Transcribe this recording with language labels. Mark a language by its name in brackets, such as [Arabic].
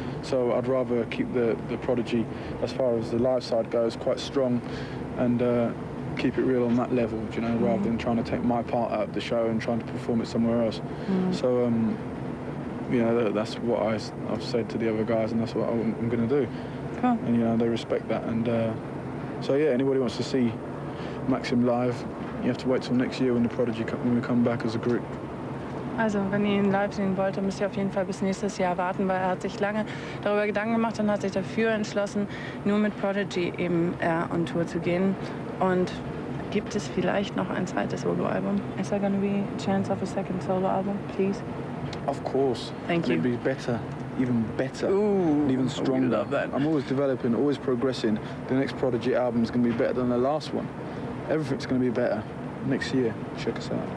[English] So I'd rather keep the Prodigy, as far as the live side goes, quite strong, and keep it real on that level, you know, rather than trying to take my part out of the show and trying to perform it somewhere else. So, you know, that's what I've said to the other guys, and that's what I'm going to do. Cool. And, you know, they respect that. And so, yeah, anybody wants to see MaxiM live, you have to wait till next year when we come back as a group. [German] Also, wenn ihr ihn live sehen wollt, dann müsst ihr auf jeden Fall bis nächstes Jahr warten, weil er hat sich lange darüber Gedanken gemacht und hat sich dafür entschlossen, nur mit Prodigy eben on Tour zu gehen. Und gibt es vielleicht noch ein zweites Soloalbum? [English] Is there going to be a chance of a second solo album, please? Of course. Thank you. It'd be better, even better, Ooh, and even stronger. we love that. I'm always developing, always progressing. The next Prodigy album is going to be better than the last one. Everything's going to be better next year. Check us out.